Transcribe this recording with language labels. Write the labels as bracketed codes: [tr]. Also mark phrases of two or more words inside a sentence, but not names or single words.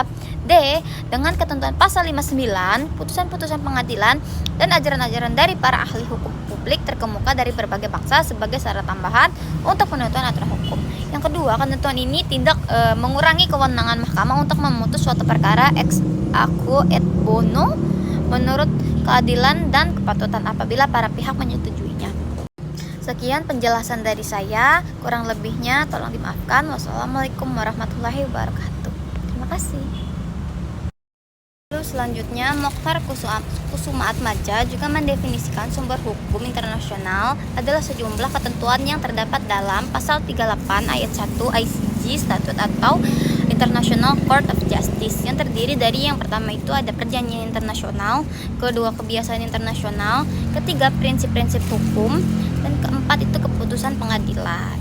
[id] D. Dengan ketentuan pasal 59, putusan-putusan pengadilan dan ajaran-ajaran dari para ahli hukum publik terkemuka dari berbagai bangsa sebagai syarat tambahan untuk penentuan aturan hukum. Yang kedua, ketentuan ini tidak mengurangi kewenangan mahkamah untuk memutus suatu perkara [la] ex aequo et bono [id] menurut keadilan dan kepatutan apabila para pihak menyetujuinya. Sekian penjelasan dari saya, kurang lebihnya tolong dimaafkan. [ar] والسلام عليكم ورحمة الله وبركاته. [id] Terima kasih. Lalu selanjutnya, Mokhtar Kusuma Atmaja juga mendefinisikan sumber hukum internasional adalah sejumlah ketentuan yang terdapat dalam pasal 38 ayat 1 ICJ Statute atau International Court of Justice, yang terdiri dari yang pertama itu ada perjanjian internasional, kedua kebiasaan internasional, ketiga prinsip-prinsip hukum, dan keempat itu keputusan pengadilan.